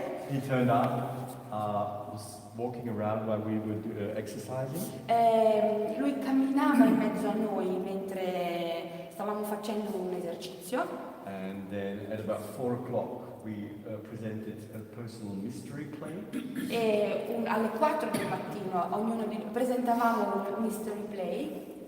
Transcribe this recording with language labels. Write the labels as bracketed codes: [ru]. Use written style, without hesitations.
[en] he turned up, was walking around while we were exercising. [it] lui camminava in mezzo a noi mentre stavamo facendo un esercizio. [en] And then at about 4 o'clock, we presented a personal mystery play. [it] E alle 4 del mattino ognuno presentavamo un mystery play.